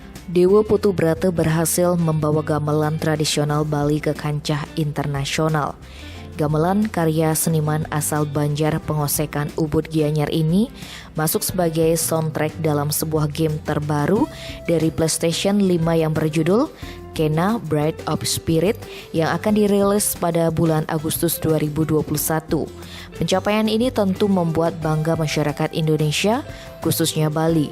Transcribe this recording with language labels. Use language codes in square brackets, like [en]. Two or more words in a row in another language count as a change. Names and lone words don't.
[id] Dewa Putu Brata berhasil membawa gamelan tradisional Bali ke kancah internasional. Gamelan karya seniman asal Banjar Pengosekan Ubud Gianyar ini masuk sebagai soundtrack dalam sebuah game terbaru dari PlayStation 5 yang berjudul Kena Bride of Spirit yang akan dirilis pada bulan Agustus 2021. Pencapaian ini tentu membuat bangga masyarakat Indonesia, khususnya Bali.